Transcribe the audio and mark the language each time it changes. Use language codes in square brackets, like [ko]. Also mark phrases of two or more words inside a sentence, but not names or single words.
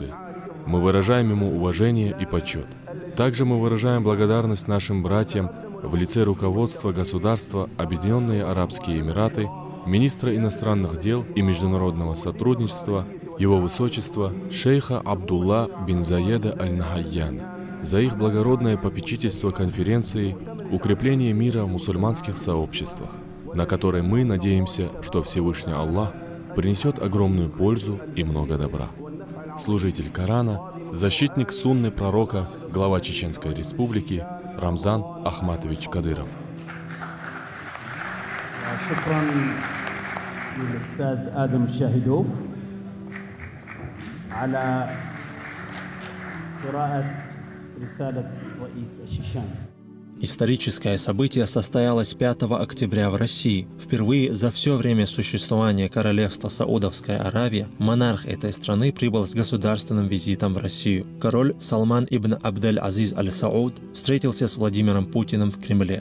[ru] Мы выражаем ему уважение и почет. Также мы выражаем благодарность нашим братьям в лице руководства государства Объединенные Арабские Эмираты, министра иностранных дел и международного сотрудничества, его высочества шейха Абдулла бин Заеда аль-Нахаяна, за их благородное попечительство конференции «Укрепление мира в мусульманских сообществах», на которой мы надеемся, что Всевышний Аллах принесет огромную пользу и много добра. Служитель Корана, защитник сунны пророка, глава Чеченской Республики Рамзан Ахматович Кадыров. [ar] شكرا للأستاذ آدم شاهدوف على قراءة رسالة رئيس الشيشان. [ru] Историческое событие состоялось 5 октября в России. Впервые за все время существования королевства Саудовская Аравия монарх этой страны прибыл с государственным визитом в Россию. Король Салман ибн Абдель-Азиз аль-Сауд встретился с Владимиром Путиным в Кремле.